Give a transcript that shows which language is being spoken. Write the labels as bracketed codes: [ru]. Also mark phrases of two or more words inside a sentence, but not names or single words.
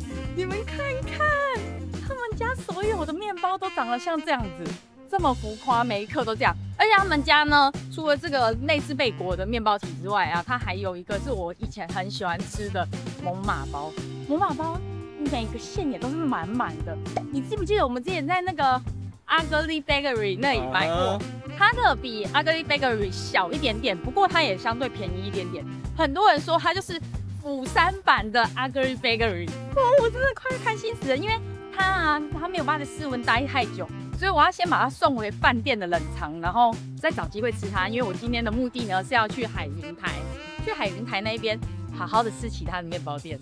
[zh] 你們看看，他們家所有的麵包都長得像這樣子，這麼浮誇，每一顆都這樣。而且他們家呢，除了這個類似貝果的麵包體之外啊，它還有一個是我以前很喜歡吃的蒙馬包。蒙馬包每個餡也都是滿滿的。你記不記得我們之前在那個 Ugly Bakery 那裡買過？它的比 Ugly Bakery 小一點點，不過它也相對便宜一點點。很多人說它就是釜山版的 Ugly Bakery。我真的快開心死了，因為它沒有辦法在室溫待太久。所以我要先把它送回飯店的冷藏，然後再找機會吃它。因為我今天的目的呢是要去海雲台，去海雲台那邊好好的吃其他的麵包店。